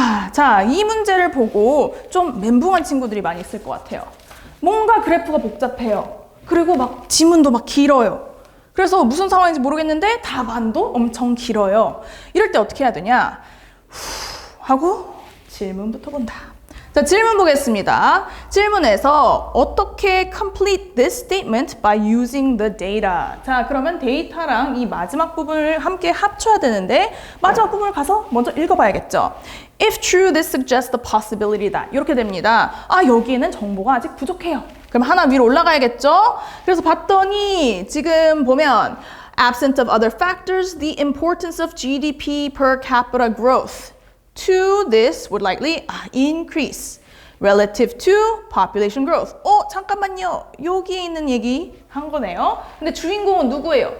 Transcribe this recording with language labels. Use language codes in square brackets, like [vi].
[ko] 자, 이 문제를 보고 좀 멘붕한 친구들이 많이 있을 것 같아요. 뭔가 그래프가 복잡해요. 그리고 막 지문도 막 길어요. 그래서 무슨 상황인지 모르겠는데 답안도 엄청 길어요. 이럴 때 어떻게 해야 되냐? 하고 질문부터 본다. 자, 질문 보겠습니다. 질문에서 어떻게 [en] complete this statement by using the data. [ko] 자, 그러면 데이터랑 이 마지막 부분을 함께 합쳐야 되는데 마지막 부분을 가서 먼저 읽어봐야겠죠. [en] If true, this suggests the possibility that. [ko] 이렇게 됩니다. 여기에는 정보가 아직 부족해요. 그럼 하나 위로 올라가야겠죠? 그래서 봤더니 지금 보면 [en] absent of other factors, the importance of GDP per capita growth to this would likely increase relative to population growth. [ko] 잠깐만요. 여기에 있는 얘기 한 거네요. 근데 주인공은 누구예요?